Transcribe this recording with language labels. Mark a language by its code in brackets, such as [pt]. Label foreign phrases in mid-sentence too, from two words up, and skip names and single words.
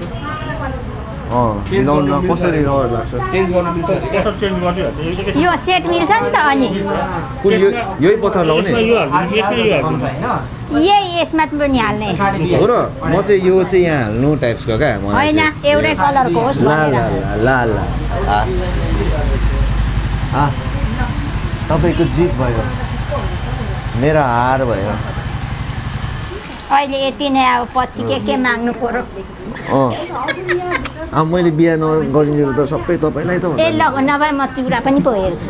[ne] मिलाउन कसरी रहर लाग्छ चेन्ज गर्न मिल्छ पसल चेन्ज गरिदिइहाल्छु यो सेट मिल्छ नि त अनि कुन यही पत्थर लाउने यसमा यो हालिदिनु यसमा यो हालिदिनु यही यसमा पनि हाल्ने हो र म चाहिँ यो चाहिँ यहाँ हाल्नु टाइप्सको क्या मलाई होइन चाहिँ। एउटै कलरको होस् ला भनेर ला ला ला ला आस आस तपाईँको जित भयो मेरो हार भयो अहिले यति नै अब पछि के माग्नु पर्यो अब मैले बिहा नगरिन्जेल त सबै तपाईँलाई त ए ल नभए म चिउरा पनि पो हेर्छु